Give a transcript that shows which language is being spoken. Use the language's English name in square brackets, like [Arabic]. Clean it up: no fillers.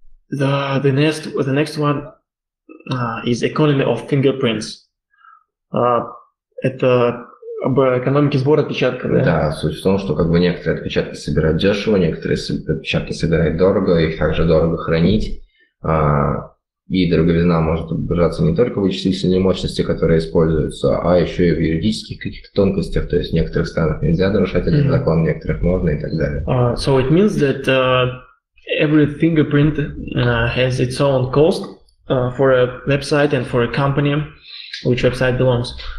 [English] The next one is economy of fingerprints. [Russian] Это об экономике сбора отпечатков, да? Да, суть в том, что некоторые отпечатки собирают дешево, некоторые отпечатки собирают дорого, их также дорого хранить. И дороговизна может выражаться не только в вычислительной мощности, которая используется, а еще и в юридических каких-то тонкостях. То есть в некоторых странах нельзя нарушать этот закон, в некоторых можно и так далее. [English] So it means that every fingerprint has its own cost for a website and for a company which website belongs.